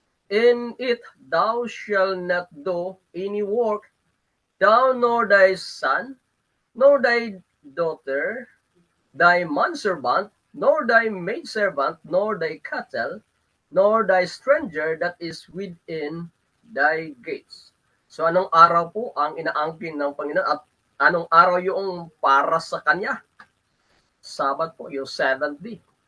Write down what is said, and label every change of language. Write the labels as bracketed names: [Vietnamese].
[English] In it thou shalt not do any work, thou nor thy son, nor thy daughter, thy manservant, nor thy maidservant, nor thy cattle, nor thy stranger that is within thy gates. [Filipino] So anong araw po ang inaangkin ng Panginoon at anong araw yung para sa Kanya? Sabat po, yung seventh day.